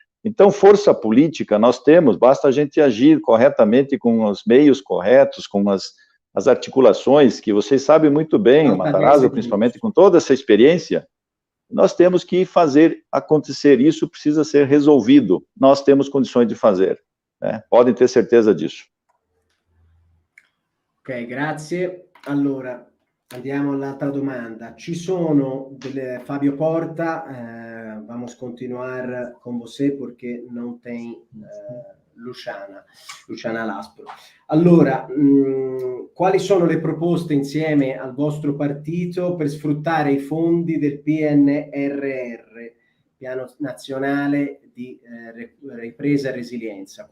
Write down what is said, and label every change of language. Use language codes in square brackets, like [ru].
[pt] Então, força política nós temos, basta a gente agir corretamente com os meios corretos, com as articulações, que vocês sabem muito bem, o Matarazzo, principalmente com toda essa experiência, nós temos que fazer acontecer, isso precisa ser resolvido, nós temos condições de fazer, né? Podem ter certeza disso. [it] Ok, grazie. Allora, andiamo all'altra domanda. Ci sono Fabio Porta, [pt] vamos continuar con você porque não tem Luciana Laspro. [it] Allora, quali sono le proposte insieme al vostro partito per sfruttare i fondi del PNRR, Piano Nazionale di Ripresa e Resilienza?